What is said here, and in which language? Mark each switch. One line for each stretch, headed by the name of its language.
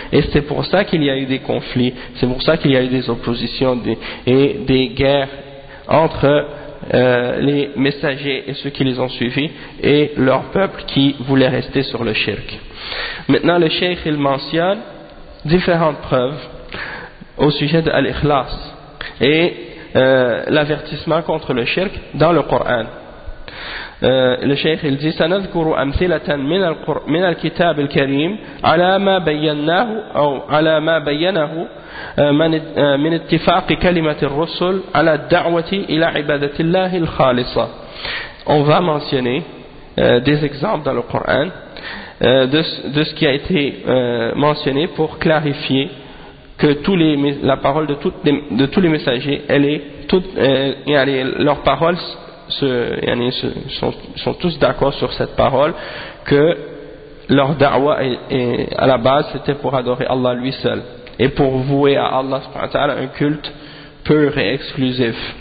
French: Et c'est pour ça qu'il y a eu des conflits, c'est pour ça qu'il y a eu des oppositions et des guerres entre les messagers et ceux qui les ont suivis et leur peuple qui voulait rester sur le shirk. Maintenant le cheikh il mentionne différentes preuves au sujet de l'ikhlas et l'avertissement contre le shirk dans le Coran. Le cheikh il dit
Arabic: سنذكر أمثلة من الكتاب الكريم على ما بيناه أو على ما بيناه من اتفاق كلمة الرسل على الدعوة إلى عبادة الله الخالصة.
French: On va mentionner des exemples dans le Coran de ce qui a été mentionné pour clarifier que la parole de tous les messagers, elle est toute, leurs paroles sont tous d'accord sur cette parole, que leur da'wa est à la base c'était pour adorer Allah lui seul et pour vouer à Allah subhanahu wa ta'ala un culte pur et exclusif.